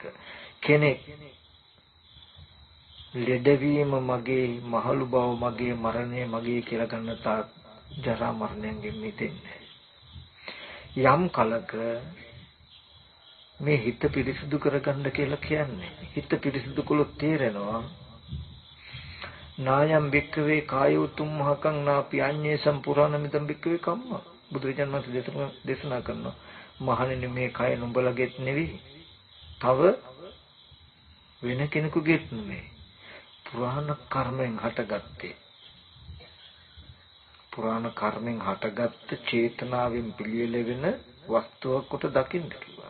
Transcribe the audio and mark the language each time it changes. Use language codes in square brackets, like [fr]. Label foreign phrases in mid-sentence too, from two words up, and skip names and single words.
[si] කෙනෙක් ලෙඩවීම මගේ, මහලු බව මගේ, මරණය මගේ කියලා ගන්න තාක් ජරා මරණයෙන් මිදෙන්නේ. යම් කලක මේ හිත පිරිසිදු කරගන්න කියලා කියන්නේ. හිත පිරිසිදු කළොත් තේරෙනවා [pi] නායම් බික්කවේ කායෝ තුම්හකං නාපි අඤ්ඤේ සම්පුරාණ මිදම් බික්කවේ කම්ම. [si] බුදුරජාණන් වහන්සේ දේශනා කරනවා මහණෙනි මේ කය නුඹලගෙත් නෙවෙයි. තව වෙන කෙනෙකුගේත් නෙවෙයි. පුරාණ කර්මෙන් හටගත්තේ. පුරාණ කර්මෙන් හටගත්ත චේතනාවෙන් පිළියෙල වෙන වස්තුවක් කොට දකින්න කිව්වා.